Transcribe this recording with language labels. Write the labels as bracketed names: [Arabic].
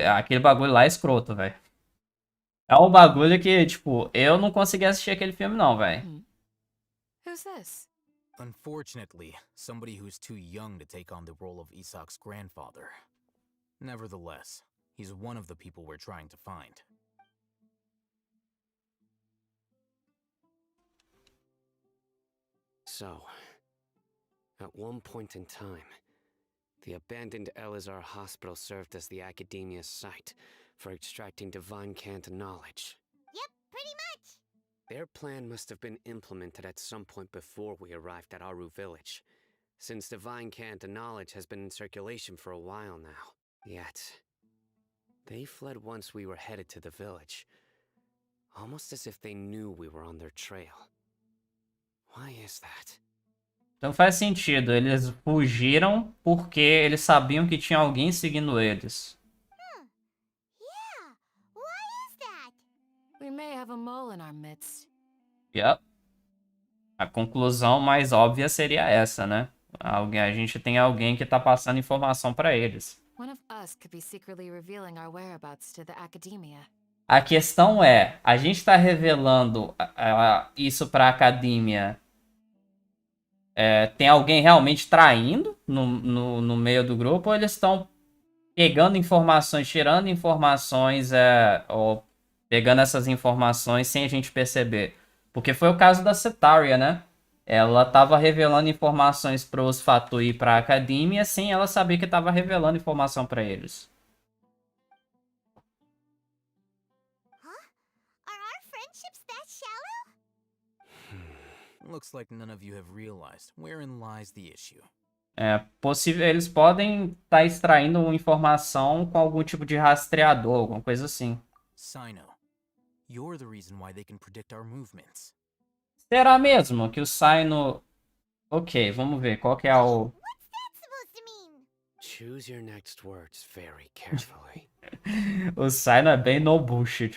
[Portuguese] Aquele bagulho lá é escroto, velho. É um bagulho que, tipo, eu não consegui assistir aquele filme, não, velho. [English] Who's this? Unfortunately, somebody who's too young to take on the role of Isak's grandfather. Nevertheless, he's one of the people we're trying to find. So, at one point in time, the abandoned Elazar Hospital served as the Academia's site for extracting divine cant knowledge. Yep, pretty much. Their plan must have been implemented at some point before we arrived at Aru Village, since divine cant knowledge has been in circulation for a while now. Yet, they fled once we were headed to the village, almost as if they knew we were on their trail. Why is that? [Portuguese] Então faz sentido, eles fugiram porque eles sabiam que tinha alguém seguindo eles. [English] Yeah, why is that? We may have a mole in our midst. Yep. [Portuguese] A conclusão mais óbvia seria essa, né? A gente tem alguém que tá passando informação para eles. [English] One of us could be secretly revealing our whereabouts to the academia. [Portuguese] A questão é, a gente tá revelando isso pra academia. Tem alguém realmente traindo no meio do grupo, ou eles estão pegando informações, tirando informações, ou pegando essas informações sem a gente perceber? Porque foi o caso da Cetaria, né? Ela tava revelando informações pros Fatui e pra academia sem ela saber que tava revelando informação pra eles. [English] Are our friendships that shallow? Looks like none of you have realized wherein lies the issue. [Portuguese] É possível, eles podem estar extraindo informação com algum tipo de rastreador, alguma coisa assim. [English] Sino, you're the reason why they can predict our movements. [Portuguese] Será mesmo que o Sino... Ok, vamos ver qual que é o... [English] What's that supposed to mean? Choose your next words very carefully. [Portuguese] O Sino é bem no bullshit